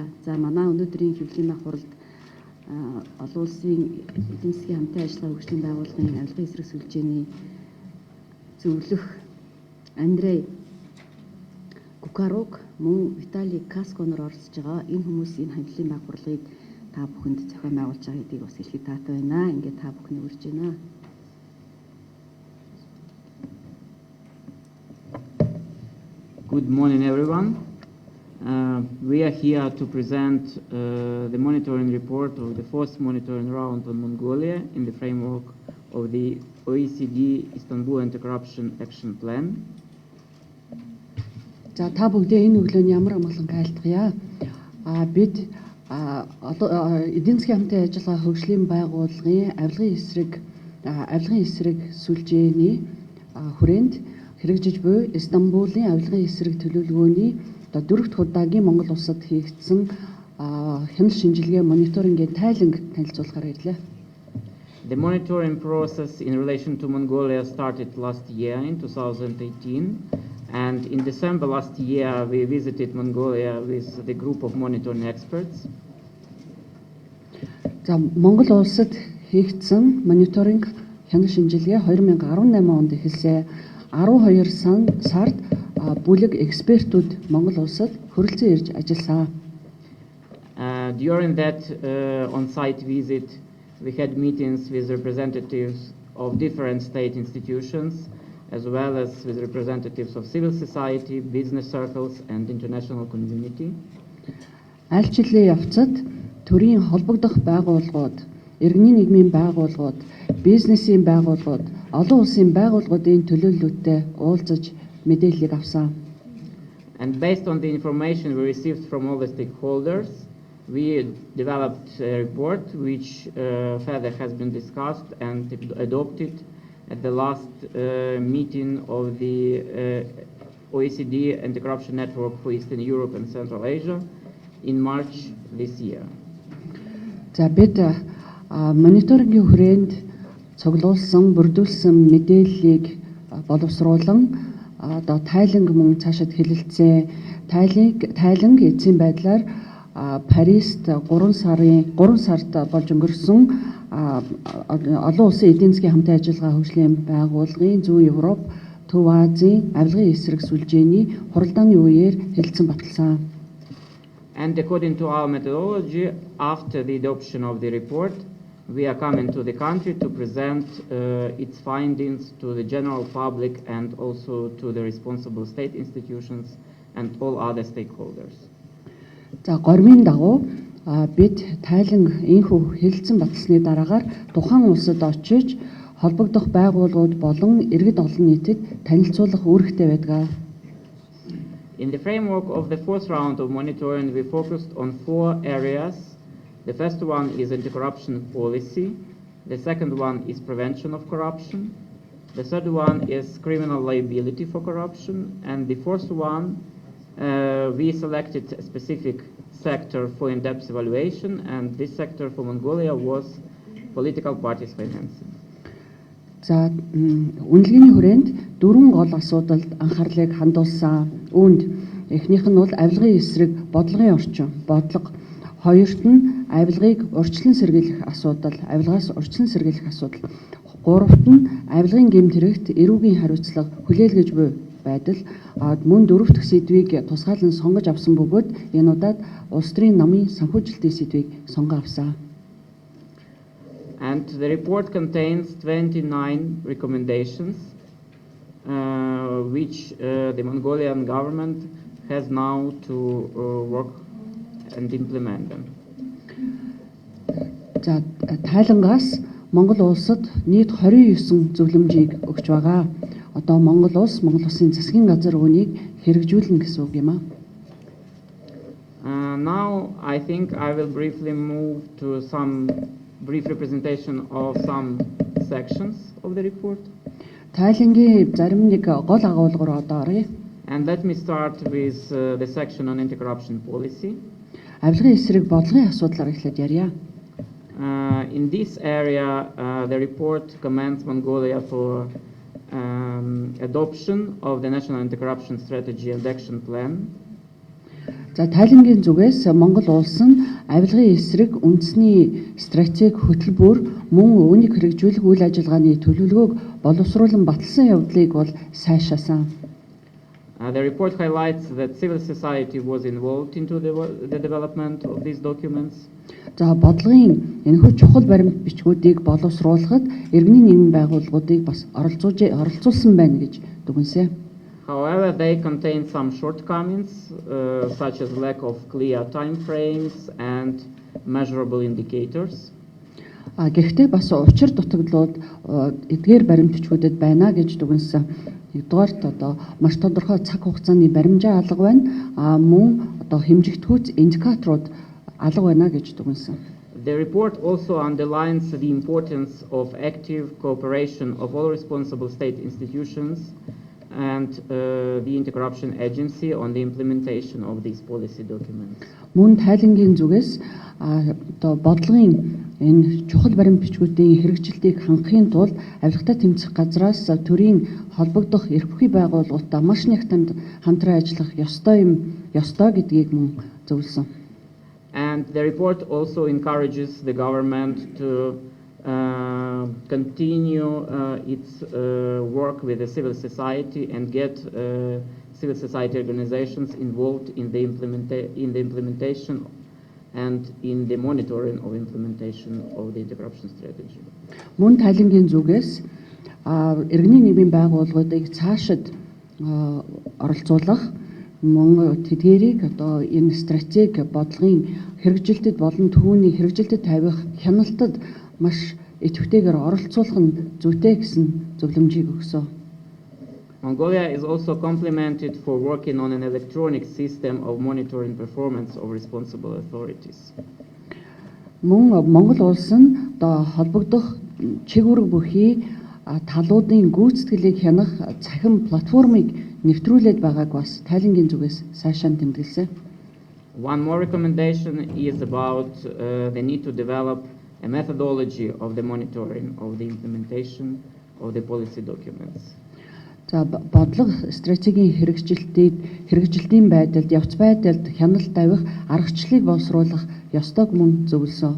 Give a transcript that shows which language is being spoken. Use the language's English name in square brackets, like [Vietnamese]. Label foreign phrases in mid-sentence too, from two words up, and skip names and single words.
[Mongolian] За манай өнөөдрийн хэвлэлийн ах хуралд олон улсын эдийн засгийн хамтын ажиллагаа хөгжлийн байгууллагын авилгын эсрэг сүлжээний зөвлөх Андрей Кухарук мөн Виталий Касконор оролцож байгаа. Энэ хүмүүсийн хэвлэлийн ах хурлыг та бүхэнд зохион байгуулж байгаа гэдгийг бас хэлэхэд таатай байна. Ингээд та бүхний урьж байна. [English] Good morning, everyone. We are here to present the monitoring report of the fourth monitoring round on Mongolia in the framework of the OECD Istanbul Anti-Corruption Action Plan. [Mongolian] За та бүгдээ энэ өглөөний ямар амгалан айлтгая. Бид эдийн засгийн хамтын ажиллагаа хөгжлийн байгууллагын авилгын эсрэг сүлжээний хүрээнд хэрэгжиж буй Стамбулын авилгын эсрэг төлөвлөгөөний 4 дахь удаагийн Монгол улсад хийгдсэн хяналт шинжилгээ мониторингийн тайланг танилцуулахаар ирлээ. [English] The monitoring process in relation to Mongolia started last year in 2018, and in December last year we visited Mongolia with the group of monitoring experts. [Mongolian] За Монгол улсад хийгдсэн мониторинг хяналт шинжилгээ 2018 онд эхэлсэн. 12 сард бүлэг экспертүүд Монгол улсад хүрэлцэн ирж ажилласан. [English] During that on-site visit, we had meetings with representatives of different state institutions, as well as with representatives of civil society, business circles, and international community. [Mongolian] Айлчлалын явцад төрийн холбогдох байгууллагууд, иргэний нийгмийн байгууллагууд, бизнесийн байгууллагууд, олон улсын байгууллагуудын төлөөллөттэй уулзаж мэдээллийг авсан. [English] And based on the information we received from all the stakeholders, we developed a report which further has been discussed and adopted at the last meeting of the OECD Anti-Corruption Network for Eastern Europe and Central Asia in March this year. [Mongolian] За бид мониторингийн хүрээнд цуглуулсан, бүрдүүлсэн мэдээллийг боловсруулан одоо тайланг мөн цаашид хэлэлцээ. Тайланг эцсийн байдлаар Парист 3 сард болж өнгөрсөн олон улсын эдийн засгийн хамтын ажиллагаа хөгжлийн байгууллагын Зүүн Европ, Төв Азийн авилгын эсрэг сүлжээний хуралдааны үеэр хэлэлцэн баталсан. [English] And according to our methodology, after the adoption of the report, we are coming to the country to present its findings to the general public and also to the responsible state institutions and all other stakeholders. [Mongolian] За гормын дагуу бид тайланг инхүү хэлэлцэн баталсны дараагаар тухайн улсад очиж холбогдох байгууллагууд болон иргэд олон нийтэд танилцуулах үүрэгтэй байдаг. [English] In the framework of the fourth round of monitoring, we focused on 4 areas. The first one is anti-corruption policy. The second one is prevention of corruption. The third one is criminal liability for corruption. And the fourth one, we selected a specific sector for in-depth evaluation, and this sector for Mongolia was political parties financing. [Mongolian] За үнэлгээний хүрээнд 4 гол асуудалд анхаарлыг хандуулсан. Үүнд эхнийх нь бол авилгын эсрэг бодлогын орчин, бодлого. Хоёрт нь авилгыг урьдчилан сэргийлэх асуудал, авилгаас урьдчилан сэргийлэх асуудал. Гуравт нь авилгын гэмт хэрэгт эрүүгийн хариуцлага хүлээлгэж буй байдал мөн дөрөв дэх сэдвийг тусгаалan сонгож авсан бөгөөд энэ удаад улс төрийн намын санхүүжилтийн сэдвийг сонгон авсан. [English] And the report contains 29 recommendations, which the Mongolian government has now to work and implement them. [Mongolian] За тайлангаас Монгол улсад нийт 29 зөвлөмжийг өгч байгаа. Одоо Монгол Монгол улсын засгийн газар үүнийг хэрэгжүүлнэ гэсэн үг юм аа. [English] Now I think I will briefly move to some brief representation of some sections of the report. [Mongolian] Тайлангийн зарим нэг гол агуулгаар одоо оръё. [English] And let me start with the section on anti-corruption policy. [Mongolian] Авилгын эсрэг бодлогын асуудлаар эхлээд ярья. [English] In this area, the report commends Mongolia for adoption of the National Anti-Corruption Strategy and Action Plan. [Mongolian] За тайлангийн зүгээс Монгол улс нь авилгын эсрэг үндэсний стратеги хөтөлбөр мөн үүнийг хэрэгжүүлэх үйл ажиллагааны төлөвлөгөөг боловсруулан баталсан явдлыг бол сайшаасан. [English] The report highlights that civil society was involved into the development of these documents. [Mongolian] За бодлогын энэхүү чухал баримт бичгүүдийг боловсруулахад иргэний нийгмийн байгууллагуудыг бас оролцуулсан байна гэж дүгнэсэн. [English] However, they contain some shortcomings, such as lack of clear time frames and measurable indicators. [Mongolian] Гэхдээ бас учир дутагдлууд эдгээр баримт бичгүүдэд байна гэж дүгнэсэн. Нэгдүгээрт одоо маш тодорхой цаг хугацааны баримжаа алга байна. Мөн одоо хэмжигдэхүйц индикаторууд алга байна гэж дүгнэсэн. [English] The report also underlines the importance of active cooperation of all responsible state institutions and the anti-corruption agency on the implementation of these policy documents. [Mongolian] Мөн тайлангийн зүгээс одоо бодлогын энэ чухал баримт бичгүүдийн хэрэгжилтийг хангахын тулд авилгатай тэмцэх газраас төрийн холбогдох эрх бүхий байгууллагуудаа маш нэгтэнд хамтран ажиллах ёстой гэдгийг мөн зөвлөсөн. [English] And the report also encourages the government to continue its work with the civil society and get civil society organizations involved in the implementation and in the monitoring of implementation of the anti-corruption strategy. [Mongolian] Мөн тайлангийн зүгээс иргэний нийгмийн байгууллагуудыг цаашид оролцуулах мөн тэдгээрийг одоо энэ стратеги бодлогын хэрэгжилтэд болон түүний хэрэгжилтэд тавих хяналтад маш идэвхтэйгээр оролцуулах нь зүйтэй гэсэн зөвлөмжийг өгсөн. [English] Mongolia is also complimented for working on an electronic system of monitoring performance of responsible authorities. [Mongolian] Мөн Монгол улс нь одоо холбогдох чиг үүрэг бүхий талуудын гүйцэтгэлийг хянах цахим платформыг нэвтрүүлээд байгааг бас тайлангийн зүгээс сайшаан тэмдэглэсэн. [English] One more recommendation is about the need to develop a methodology of the monitoring of the implementation of the policy documents. [Mongolian] За бодлого стратегийн хэрэгжилтийн байдалд явц байдалд хяналт тавих аргачлалыг боловсруулах ёстойг мөн зөвлөсөн.